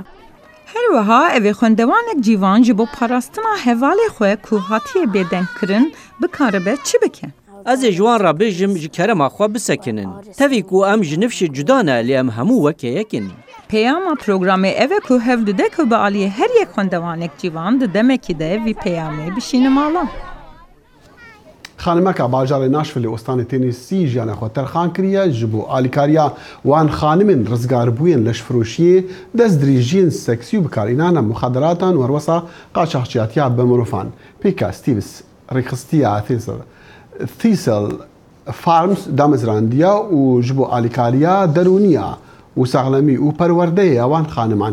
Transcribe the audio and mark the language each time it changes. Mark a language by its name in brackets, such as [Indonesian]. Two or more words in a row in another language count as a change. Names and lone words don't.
[Kurdish] Her wiha evê xwendewanek cîvan ji bo parastina hevalê xwe ku hatiye bêdengkirin bikaribe çi bike? Ez ê ji wan re bêjim ji kerema xwe bisekinin. Tevî ku em ji nifşê cuda ne lê em hemû wekê yekin. Peyama programê ev e ku hev dide ku bi aliyê her yek xwendewanek cîvan di demekî de vî peyamê bişîne mala. خانمەکە باژارێ ناشفل لە ئۆستانی تێنیسی ژیانە خۆ تەرخان کریە ji بۆ ئالیکاریە وان خانمên rizgar bûyên leşfirûşiyê dest dirêjiyên seksî û bikarînana muxaderatan werwesa qaçaxçiyatiya bi mirovan. Pêka Stevens rêxistiya Thistle Farms damezrandiya û ji bo alîkariya derûniya û saxlemî û perwerdeya wan xaniman.